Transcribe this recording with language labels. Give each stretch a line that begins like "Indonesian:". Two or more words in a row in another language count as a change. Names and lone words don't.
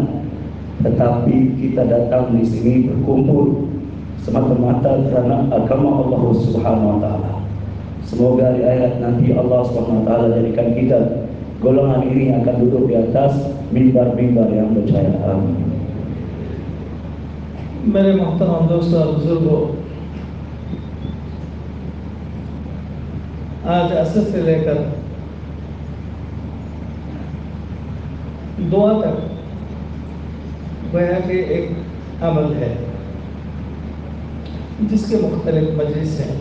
Malay: Tetapi kita datang di sini berkumpul semata-mata karena agama Allah
Arabic: سبحانه وتعالى.
Malay: Semoga di akhirat nanti Allah
Arabic: سبحانه وتعالى
Malay: jadikan kita golongan ini akan duduk di atas mimbar-mimbar yang bercahaya. Amin.
Hindi: मेरे मोहतरम दोस्तों और बुजुर्गों, आज असर से लेकर दुआ तक गोया के एक अमल है जिसके मुख्तलिफ मजलिस हैं।